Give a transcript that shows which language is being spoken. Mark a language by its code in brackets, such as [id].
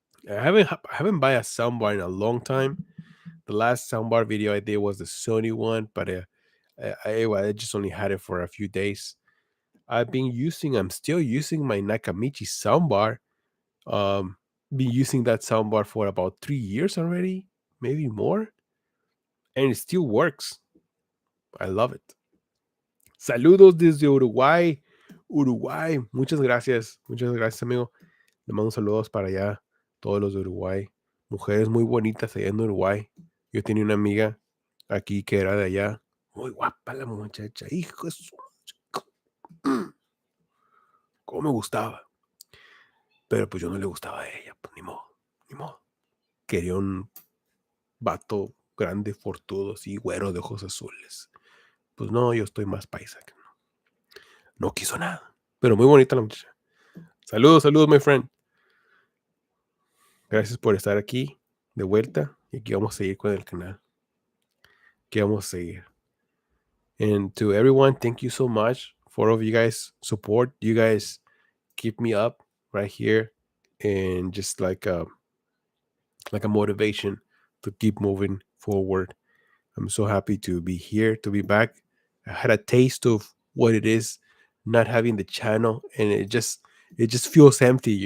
[en] I haven't buy a soundbar in a long time. The last soundbar video I did was the Sony one, but I just only had it for a few days. I'm still using my Nakamichi soundbar. Um, been using that soundbar for about 3 years already, maybe more, and it still works. I love it. [es] Saludos desde Uruguay. Uruguay, muchas gracias, amigo. Le mando saludos para allá, todos los de Uruguay. Mujeres muy bonitas allá en Uruguay. Yo tenía una amiga aquí que era de allá. Muy guapa la muchacha, hijo de su... Cómo me gustaba. Pero pues yo no le gustaba a ella, pues ni modo, ni modo. Quería un vato grande, fortudo, así, güero de ojos azules. Pues no, yo estoy más paisa que no. No quiso nada. Pero muy bonita la muchacha. Saludos, saludos, [en] my friend. [es] Gracias por estar aquí de vuelta. Y aquí vamos a seguir con el canal. Aquí vamos a seguir. [en] And to everyone, thank you so much for all of you guys' support. You guys keep me up right here. and just like a motivation to keep moving forward. I'm so happy to be here, to be back. I had a taste of what it is not having the channel, and it just feels empty.